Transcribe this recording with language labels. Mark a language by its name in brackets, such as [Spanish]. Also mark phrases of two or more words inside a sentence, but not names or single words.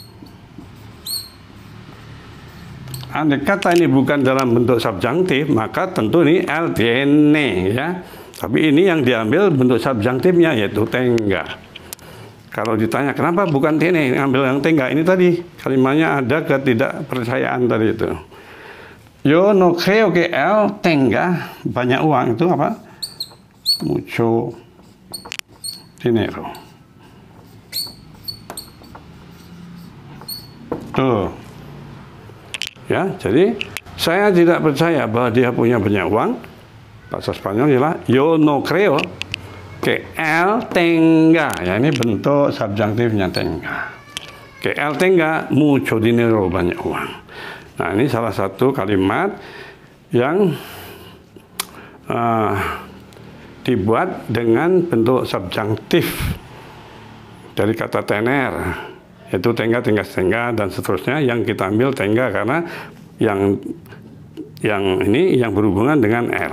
[Indonesian] Andai kata ini bukan dalam bentuk subjunktif, maka tentu ini [Spanish] L tiene [Indonesian] ya. Tapi ini yang diambil bentuk subjunktifnya, yaitu tengga. Kalau ditanya kenapa bukan tiene, ambil yang tengga, ini tadi kalimatnya ada ketidakpercayaan tadi itu. [Spanish] Yo no creo que L tenga [Indonesian] banyak uang, itu apa? [Spanish] Mucho dinero. [Indonesian] Tuh. Ya, jadi saya tidak percaya bahwa dia punya banyak uang. Bahasa Spanyol ialah [Spanish] yo no creo que él tenga. [Indonesian] Ya, ini bentuk subjunktifnya tengga. [Spanish] Que él tenga mucho dinero, [Indonesian] banyak uang. Nah, ini salah satu kalimat yang dibuat dengan bentuk subjunktif dari kata tener. Itu tengga, tengga, dan seterusnya, yang kita ambil tengga karena yang ini yang berhubungan dengan L.